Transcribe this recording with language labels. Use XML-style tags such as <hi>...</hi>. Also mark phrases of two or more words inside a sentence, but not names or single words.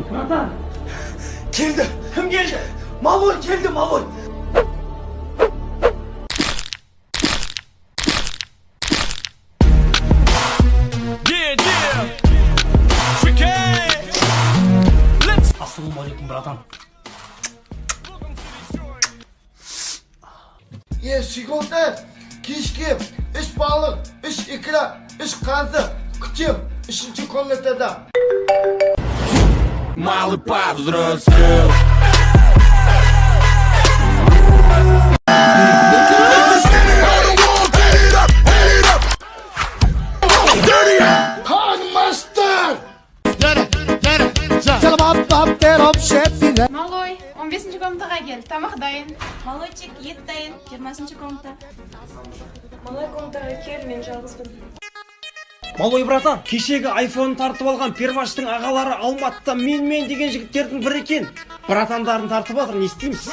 <kk>Братан, келді. Кім келді? Малой келді, малой. Ассалаумалейкум, братан.</kk> <uz>Sigorta, kishki, ish baliq, ish ikra, ish qazi, kutim, 3-komnatada.</uz> <ru>Малый повзрослел.</ru> <kk>Малой, 15-ші комнатаға кел, тамақ дайын. Малойчик, ет дайын, 20-ші комната. Малой комнатаға кел, мен жалғызбын.</kk> <ru>Малой братан,</ru> <kk>кешегі айфонын тартып алған перваштың ағалары Алматыда мен деген жігіттердің бірі екен. Братандарын тартып алыр, не істейміз?</kk>